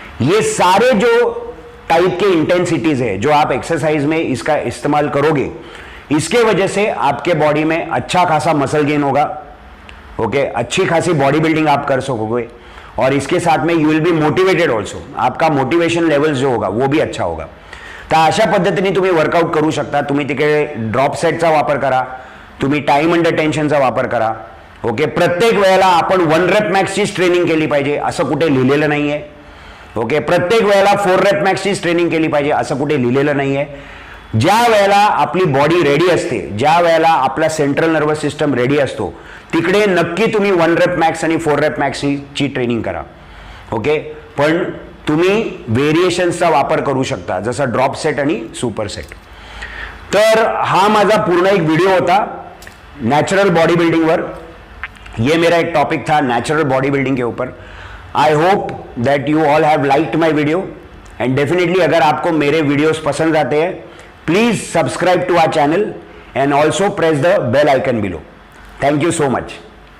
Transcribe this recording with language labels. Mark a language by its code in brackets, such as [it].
[hi] ये सारे जो टाइप के इंटेंसिटीज है जो आप एक्सरसाइज में इसका इस्तेमाल करोगे, इसके वजह से आपके बॉडी में अच्छा खासा मसल गेन होगा, ओके, अच्छी खासी बॉडी बिल्डिंग आप कर सकोगे, और इसके साथ में [en] you will be motivated also, [hi] आपका मोटिवेशन लेवल जो होगा वो भी अच्छा होगा. [mr] तर अशा पद्धतीने तुम्ही वर्कआउट करू शकता. तुम्ही तिकडे ड्रॉप सेटचा वापर करा, तुम्ही टाइम अंडर टेन्शनचा वापर करा, ओके. प्रत्येक वेळेला आपण 1 रेप मॅक्सचीच ट्रेनिंग केली पाहिजे असं कुठे लिहिलेलं नाहीये, ओके. प्रत्येक वेळेला 4 रेप मॅक्सचीच ट्रेनिंग केली पाहिजे असं कुठे लिहिलेलं नाहीये. ज्या वेळेला आपली बॉडी रेडी असते, ज्या वेळेला आपला सेंट्रल नर्वस सिस्टम रेडी असतो, तिकडे नक्की तुम्ही 1 रेप मॅक्स आणि 4 रेप मॅक्सची ट्रेनिंग करा, ओके. पण तुम्ही व्हेरिएशन्सचा वापर करू शकता, जसं ड्रॉप सेट आणि सुपर सेट. तर हा माझा पूर्ण एक वीडियो होता नेचुरल बॉडी बिल्डिंग वर. [hi] ये मेरा एक टॉपिक था नेचुरल बॉडी बिल्डिंग के ऊपर. [en] I hope that you all have liked my video, and [hi] definitely अगर आपको मेरे वीडियोस पसंद आते हैं, [en] Please subscribe to our channel and also press the bell icon below. Thank you so much.